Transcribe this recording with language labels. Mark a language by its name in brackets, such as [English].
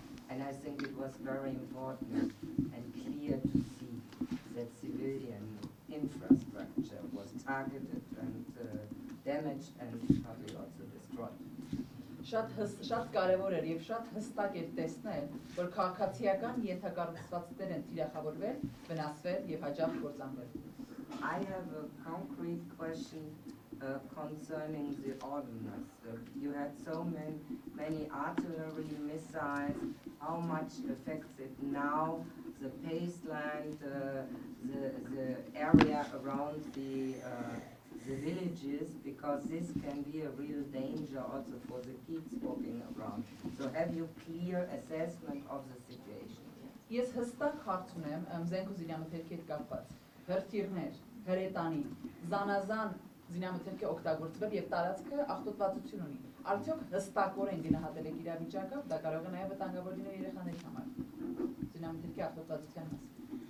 [English] And I think it was very important and clear to see that civilian infrastructure was targeted and damaged and partly also destroyed. [Armenian] Շատ կարևոր էր եւ շատ հստակ էր տեսնել, որ քաղաքացիական ենթակառուցվածքներ են թիրախավորվել, վնասվել եւ հաջող կործանվել։ [English] I have a concrete question concerning the ordnance. You had so many artillery missiles. How much affects it now? The baseline, the area around the villages, because this can be a real danger also for the kids walking around. So have you clear assessment of the situation? [Armenian] Ես հստակ հարց ունեմ զենք ու զինամթերքի հետ կապված։ Հրթիռներ, հրետանի, զանազան զինամթերքի օգտագործվել եւ տարածքը աղտոտվածություն ունի։ Արդյոք հստակորեն գնահատել եք իրավիճակը, դա կարող է նաեւ վտանգավոր լինել երեխաների համար։ Զինամթերքի աղտոտվածության մասին։